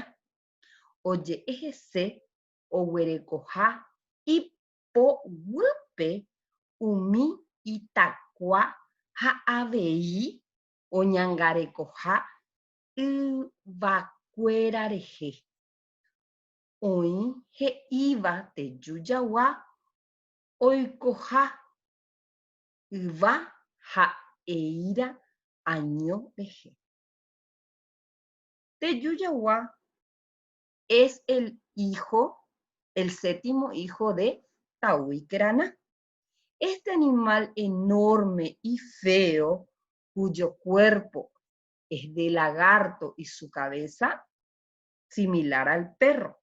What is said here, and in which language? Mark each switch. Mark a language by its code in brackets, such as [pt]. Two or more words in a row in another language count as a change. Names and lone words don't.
[gn] Oje'e hese oguerekoha ipoguýpe umi itakua ha avei oñangarekoha yvakuéra rehe. Oĩ he'íva tejujagua oikoha yva ha eíra año rehe. [es] Tejujagua es el séptimo hijo de Taúi Keraná. Este animal enorme y feo, cuyo cuerpo es de lagarto y su cabeza similar al perro.